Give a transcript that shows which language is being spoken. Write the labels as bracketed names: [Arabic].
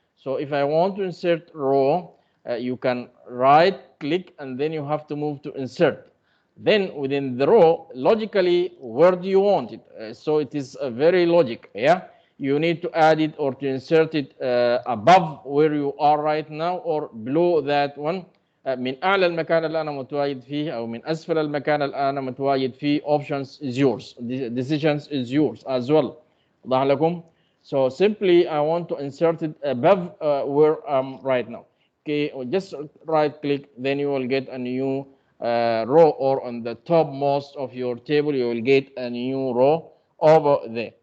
[English] So if I want to insert row, you can right click and then you have to move to insert. Then within the row, logically, where do you want it? So it is a very logic, yeah? You need to add it or to insert it above where you are right now or below that one. [Arabic] من أعلى المكان اللي أنا متواجد فيه أو من أسفل المكان اللي أنا متواجد فيه. [English] Options is yours. Decisions is yours as well. [Arabic] واضح لكم؟ [English] So simply I want to insert it above where I'm right now. Okay, or just right click, then you will get a new row, or on the topmost of your table you will get a new row over there.